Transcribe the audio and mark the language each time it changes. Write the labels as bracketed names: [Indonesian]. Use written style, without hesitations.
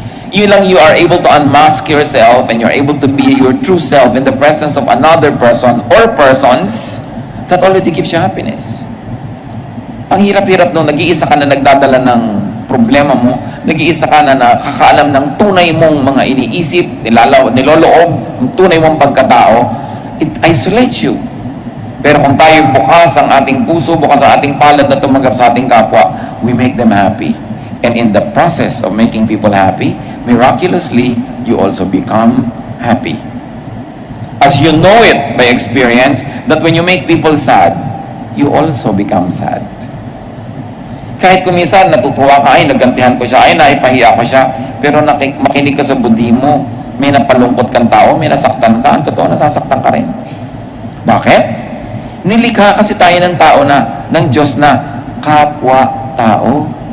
[Filipino] Yun lang, [English] you are able to unmask yourself and you're able to be your true self in the presence of another person or persons that already gives you happiness. [Filipino] Ang hirap-hirap nung nag-iisa ka na nagdadala ng problema mo, nag-iisa ka na nakakaalam ng tunay mong mga iniisip, niloloob, ang tunay mong pagkatao, [English] it isolates you. [Filipino] Pero kung tayo bukas ang ating puso, bukas ang ating palad na tumanggap sa ating kapwa, [English] we make them happy. And in the process of making people happy, miraculously, you also become happy. As you know it by experience, that when you make people sad, you also become sad. [Filipino] Kahit kuminsan natutuwa ka, ay nagantihan ko siya, ay naipahiya ko siya, pero makinig ka sa budhi mo, may napalungkot kang tao, may nasaktan ka, ang totoo nasasaktan ka rin. Bakit? Nilikha kasi tayo ng tao na, ng Diyos na kapwa-tao.